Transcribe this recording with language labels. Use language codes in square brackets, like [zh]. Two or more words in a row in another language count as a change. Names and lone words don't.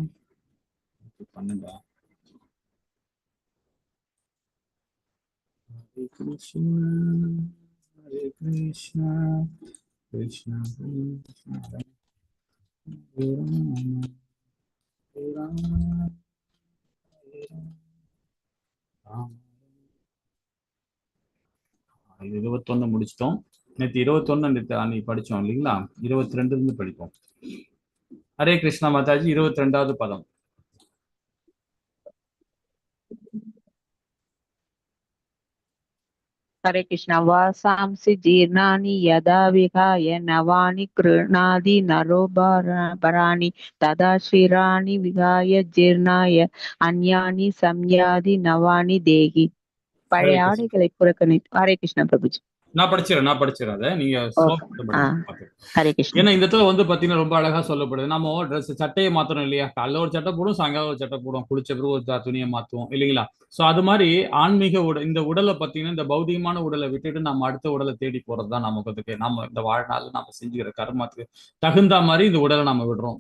[ta] 12 [sa] हरे कृष्णा हरे कृष्णा कृष्णा कृष्णा हरे राम हरे राम [ta] 21 முடிச்சிட்டோம். நேற்று 21 அன்னைக்கு படிச்சோம் இல்லைங்களா? 22 இருந்து படிப்போம். ஹரே கிருஷ்ணா மாதாஜி. 22வது பதம். [sa] हरे कृष्ण. वासांसि जीर्णानि यदा विहाय नवानि गृह्णाति नरोपराणि तदा शिराणि विहाय जीर्णाय अन्यानि संयाति नवानि देहि. [ta] பழைய ஆடைகளை புறக்கணித்து. ஹரே கிருஷ்ணா பிரபுஜி. நான் படிச்சிடறேன் அதை நீங்க ஹரே கிருஷ்ணா. ஏன்னா இந்த இடத்துல வந்து பாத்தீங்கன்னா ரொம்ப அழகா சொல்லப்படுது. நம்ம ட்ரெஸ் சட்டையை மாத்தணும் இல்லையா? காலைல ஒரு சட்டை போடும், சாயங்காலம் ஒரு சட்டை போடும், குளிச்ச பிறகு ஒரு துணியை மாத்துவோம் இல்லைங்களா? சோ அது மாதிரி ஆன்மீக இந்த உடலை பார்த்தீங்கன்னா, இந்த பௌதிகமான உடலை விட்டுட்டு நம்ம அடுத்த உடலை தேடி போறதுதான் நமக்கு நம்ம இந்த வாழ்நாள் நம்ம செஞ்சுக்கிற கர்மத்துக்கு தகுந்த மாதிரி இந்த உடலை நம்ம விடுறோம்.